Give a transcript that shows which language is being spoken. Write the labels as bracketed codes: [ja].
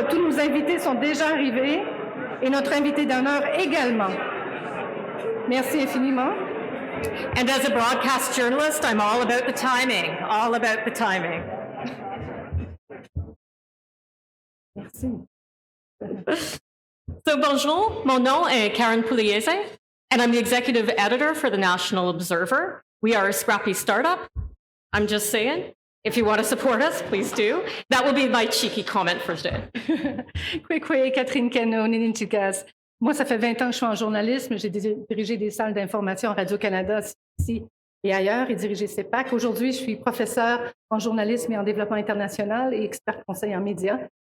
[fr] Tous nos invités sont déjà arrivés et notre invité d'honneur également. Merci infiniment. [en] And as a broadcast journalist, I'm all about the timing. All about the timing. [fr] Merci. [en] So [fr] bonjour, mon nom est [en] Karen Pugliese, and I'm the executive editor for the National Observer. We are a scrappy startup. I'm just saying, if you want to support us, please do. That will be my cheeky comment for today. Kwekwe, Catherine Cano, Nininchikas. [fr] Moi, ça fait 20 ans que je suis en journalisme. J'ai dirigé des salles d'information Radio-Canada ici et ailleurs et dirigé CEPAC. Aujourd'hui, je suis professeure en journalisme et en développement international et expert conseil en médias.